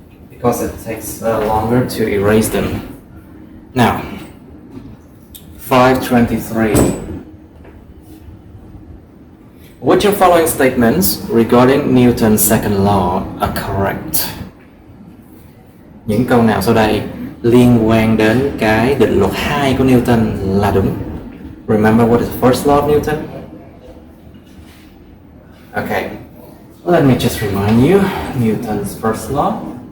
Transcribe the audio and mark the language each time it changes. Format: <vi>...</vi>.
<en>Because it takes longer to erase them. Now, 523. Which of following statements regarding Newton's second law are correct?</en> <vi>Những câu nào sau đây liên quan đến cái định luật 2 của Newton là đúng?</vi> <en>Remember what is the first law of Newton? Okay, let me just remind you Newton's first law.</en>